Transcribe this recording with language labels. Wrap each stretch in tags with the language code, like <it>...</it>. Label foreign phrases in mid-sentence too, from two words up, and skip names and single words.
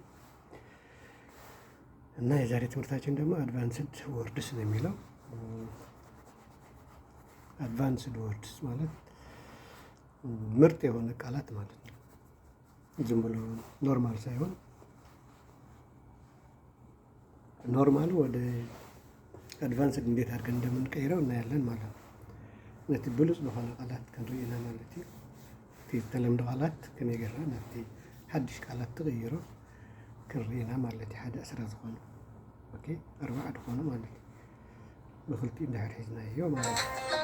<am>እና የዛሬ ትምህርታችን ደግሞ</am> <en>advanced words</en> <am>ነው የሚለው።</am> <en>advanced words</en> <am>ማለት ምርጥ የሆነ ቃላት ማለት ነው። ዝም ብሎ ኖርማል ሳይሆን ኖርማል ወደ አድቫንስድ እንዴት አድርገን እንደምንቀይረው እናያለን ማለት ነው።</am> <ti>ነቲ ብሉጽ በሆነ ቃላት ክንርኢና ማለት እዩ። እቲ ተለምዶ ቃላት ከመይ ጌርና ናብቲ ሓድሽ ቃላት ተቐይሮ ክንርኢና ማለት እዩ። ሓደ 10 ዝኾኑ ኦኬ 4 ዝኾኑ ማለት እዩ። ብክልቲኡ እንዳሕር ሒዝናዮ ማለት እዩ።</ti>